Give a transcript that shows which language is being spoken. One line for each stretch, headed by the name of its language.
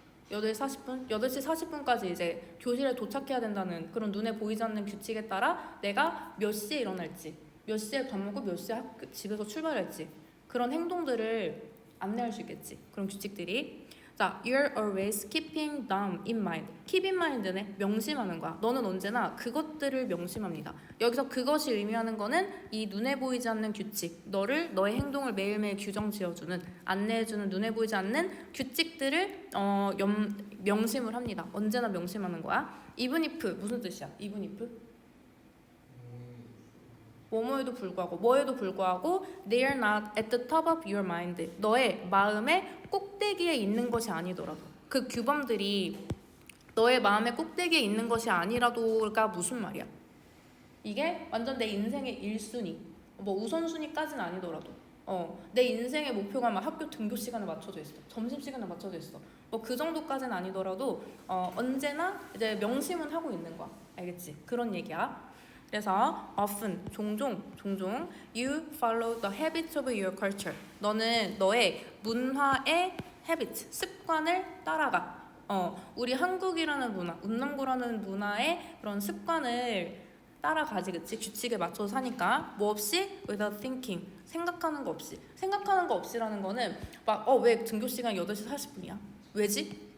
Korean: 8시 40분? 8시 40분까지 이제 교실에 도착해야 된다는 그런 눈에 보이지 않는 규칙에 따라 내가 몇 시에 일어날지, 몇 시에 밥 먹고 몇 시에 집에서 출발할지 그런 행동들을 안내할 수 있겠지. 그런 규칙들이.
English: 자, you're always keeping them in mind.
Korean: keep in mind는 명심하는 거야. 너는 언제나 그것들을 명심합니다. 여기서 그것이 의미하는 거는 이 눈에 보이지 않는 규칙, 너의 행동을 매일매일 규정 지어주는, 안내해주는 눈에 보이지 않는 규칙들을 명심을 합니다. 언제나 명심하는 거야. even if 무슨 뜻이야?
English: even if
Korean: 뭐에도 불구하고
English: they are not at the top of your mind.
Korean: 너의 마음의 꼭대기에 있는 것이 아니더라도 그 규범들이 너의 마음의 꼭대기에 있는 것이 아니라도가 무슨 말이야? 이게 완전 내 인생의 1순위 뭐 우선순위까지는 아니더라도 내 인생의 목표가 막 학교 등교 시간에 맞춰져 있어, 점심시간에 맞춰져 있어, 뭐 그 정도까지는 아니더라도 언제나 이제 명심은 하고 있는 거야. 알겠지? 그런 얘기야. 그래서
English: often,
Korean: 종종
English: you follow the habits of your culture.
Korean: 너는 너의 문화의 habit, 습관을 따라가. 우리 한국이라는 문화, 운남구라는 문화의 그런 습관을 따라가지, 그치? 규칙에 맞춰서 사니까. 뭐 없이?
English: without thinking.
Korean: 생각하는 거 없이. 생각하는 거 없이라는 거는 막 왜 등교 시간 8시 40분이야? 왜지?